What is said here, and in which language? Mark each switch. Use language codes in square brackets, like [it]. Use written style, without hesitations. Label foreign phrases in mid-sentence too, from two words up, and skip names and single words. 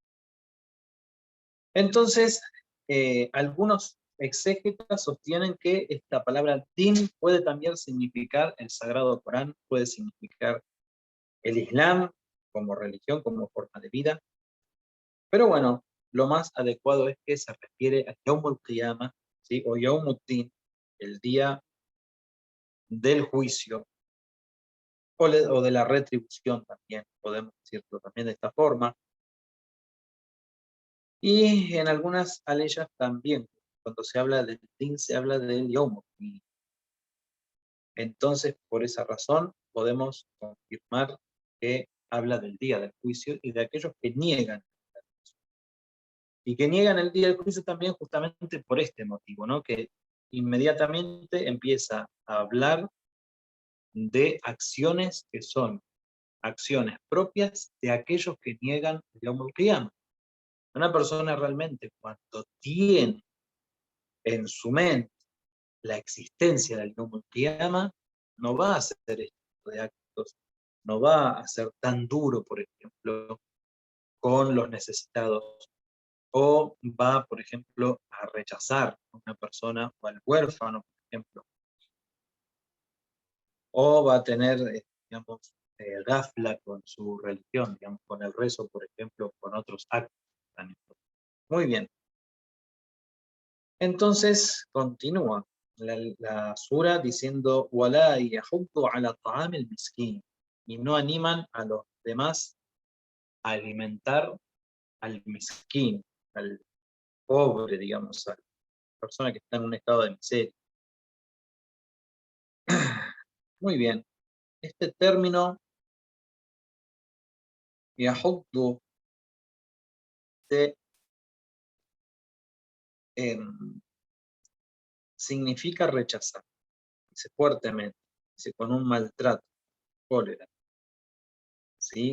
[es] Entonces, algunos exégetas sostienen que esta palabra din puede también significar el Sagrado Corán, puede significar el Islam como religión, como forma de vida, pero bueno, lo más adecuado es que se refiere a [ar] يوم القيامة, [es] ¿sí? O [ar] يوم الدين, [es] el día del juicio, o de la retribución también, podemos decirlo también de esta forma. Y en algunas aleyas también, cuando se habla del Din, se habla del [ar] يوم الدين. [es] Entonces, por esa razón, podemos confirmar que habla del día del juicio y de aquellos que niegan. Y que niegan el día del juicio también justamente por este motivo, ¿no? Que inmediatamente empieza a hablar de acciones que son acciones propias de aquellos que niegan el [ar] يوم القيامة. [es] Una persona realmente, cuando tiene en su mente la existencia del [ar] يوم القيامة, [es] no va a hacer este tipo de actos, no va a ser tan duro, por ejemplo, con los necesitados, o va, por ejemplo, a rechazar a una persona o al huérfano, por ejemplo, o va a tener, digamos, gafla con su religión, digamos, con el rezo, por ejemplo, con otros actos tan importantes. Muy bien. Entonces, continúa la sura diciendo, [ar] وَلَا يَحُضُّ عَلَى طَعَامِ الْمِسْكِينِ, [es] y no animan a los demás a alimentar al misquín, al pobre, digamos, a la persona que está en un estado de miseria. Muy bien. Este término, يَحُضُّ, significa rechazar, dice fuertemente, dice con un maltrato, cólera, ¿sí?